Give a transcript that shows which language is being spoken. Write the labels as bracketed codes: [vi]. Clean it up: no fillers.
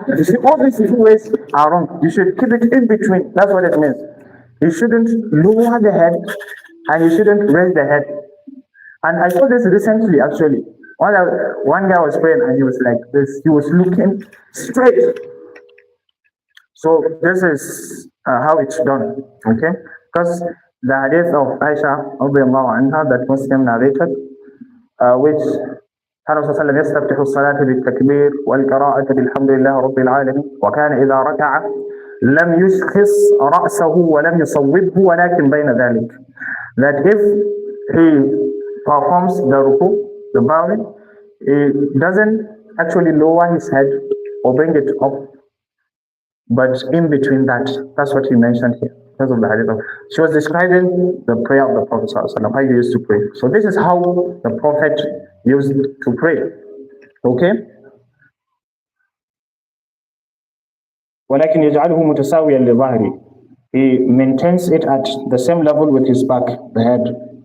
[en] You see, all these ways are wrong. You should keep it in between. That's what it means. You shouldn't lower the head and you shouldn't raise the head. And I saw this recently actually. One guy was praying and he was like this. He was looking straight. So this is how it's done. Okay? Because the hadith of Aisha anha, that Muslim narrated, which [ar] كان صلى الله عليه وسلم يستفتح الصلاة بالتكبير والقراءة بالحمد لله رب العالمين وكان إذا ركع لم يشخص رأسه ولم يصوبه ولكن بين ذلك. [en] That if he performs the ruku, the bowing, he doesn't actually lower his head or bring it up, but in between that. That's what he mentioned here. Because of the hadith. She was describing the prayer of the Prophet ﷺ, how he used to pray. So this is how the Prophet used to pray. Okay? [ar] ولكن يجعله متساويا لظهره. [en] He maintains it at the same level with his back, the head.